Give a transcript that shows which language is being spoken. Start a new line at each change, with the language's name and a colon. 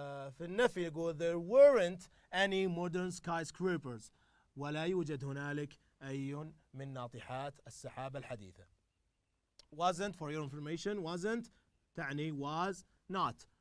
Arabic: في النفي يقول
English: there weren't any modern skyscrapers.
Arabic: ولا يوجد هنالك أي من ناطحات السحاب الحديثة.
English: Wasn't for your information. Wasn't تعني was not.